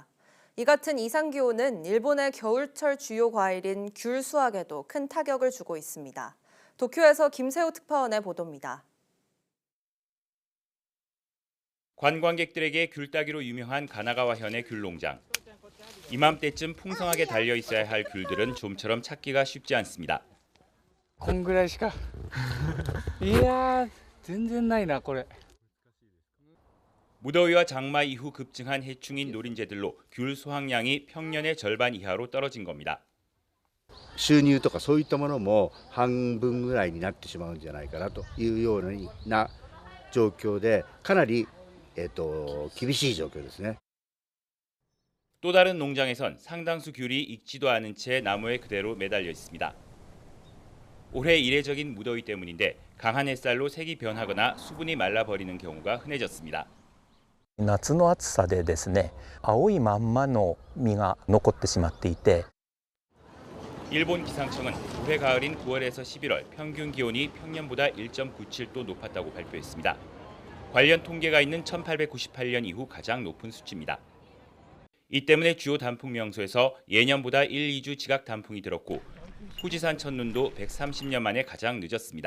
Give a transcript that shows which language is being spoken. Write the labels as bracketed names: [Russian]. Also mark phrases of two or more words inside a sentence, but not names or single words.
[Korean] 이 같은 이상기온은 일본의 겨울철 주요 과일인 귤 수확에도 큰 타격을 주고 있습니다. 도쿄에서 김세호 특파원의 보도입니다. 관광객들에게 귤 따기로 유명한 가나가와현의 귤 농장. 이맘때쯤 풍성하게 달려 있어야 할 귤들은 좀처럼 찾기가 쉽지 않습니다. [Japanese] こんぐらいしかいや全然ないなこれ [Korean] 무더위와 장마 이후 급증한 해충인 노린재들로 귤 수확량이 평년의 절반 이하로 떨어진 겁니다. [Japanese] 収入とかそういったものも半分ぐらいになってしまうんじゃないかなというような状況でかなり厳しい状況ですね。 [Korean] 또 다른 농장에선 상당수 귤이 익지도 않은 채 나무에 그대로 매달려 있습니다. 올해 이례적인 무더위 때문인데 강한 햇살로 색이 변하거나 수분이 말라버리는 경우가 흔해졌습니다. [Japanese] 夏の暑さでですね、青いまんまの実が残ってしまっていて [Korean] 일본 기상청은 올해 가을인 9월에서 11월 평균 기온이 평년보다 1.97도 높았다고 발표했습니다. 관련 통계가 있는 1898년 이후 가장 높은 수치입니다. 이 때문에 주요 단풍 명소에서 예년보다 1, 2주 지각 단풍이 들었고 후지산 첫눈도 130년 만에 가장 늦었습니다.